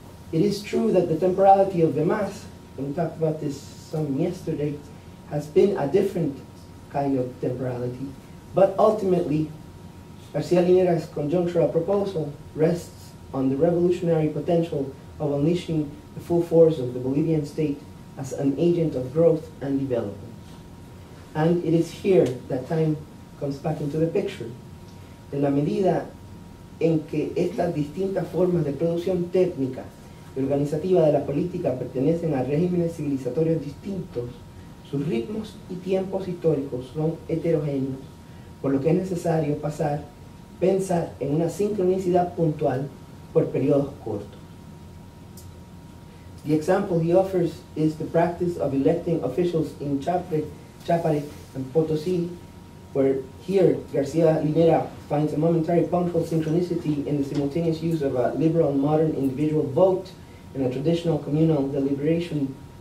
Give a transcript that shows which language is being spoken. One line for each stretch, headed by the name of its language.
English: It is true that the temporality of the mass, and we talked about this some yesterday, has been a different kind of temporality, but ultimately García Linera's conjunctural proposal rests on the revolutionary potential of unleashing the full force of the Bolivian state as an agent of growth and development. And it is here that time comes back into the picture.
Spanish: En la medida en que estas distintas formas de producción técnica y organizativa de la política pertenecen a regímenes civilizatorios distintos, sus ritmos y tiempos históricos son heterogéneos, por lo que es necesario pensar en una sincronicidad puntual por periodos cortos.
English: The example he offers is the practice of electing officials in Chapare and Potosí, where here García Linera finds a momentary punctual synchronicity in the simultaneous use of a liberal modern individual vote and a traditional communal deliberation